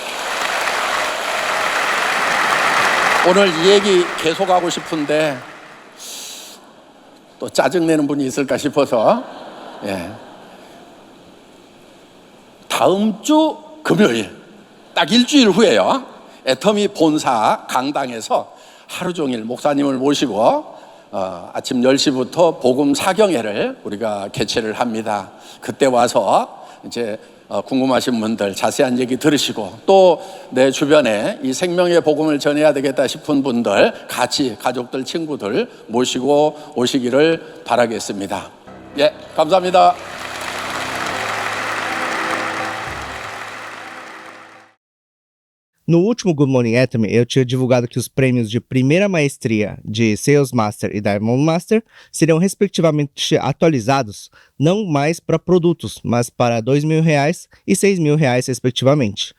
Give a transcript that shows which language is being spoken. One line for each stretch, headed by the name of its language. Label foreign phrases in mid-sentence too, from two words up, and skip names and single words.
Korean: 오늘 이 얘기 계속하고 싶은데 또 짜증내는 분이 있을까 싶어서 다음 주 금요일 딱 일주일 후에요, 애터미 본사 강당에서 하루 종일 목사님을 모시고 아침 10시부터 복음 사경회를 우리가 개최를 합니다. 그때 와서 이제 궁금하신 분들 자세한 얘기 들으시고 또 내 주변에 이 생명의 복음을 전해야 되겠다 싶은 분들 같이 가족들 친구들 모시고 오시기를 바라겠습니다. 예, 감사합니다.
Portuguese: No último Good Morning Atomy, eu tinha divulgado que os prêmios de primeira maestria de Sales Master e Diamond Master seriam respectivamente atualizados, não mais para produtos, mas para R$2.000 e R$6.000 respectivamente.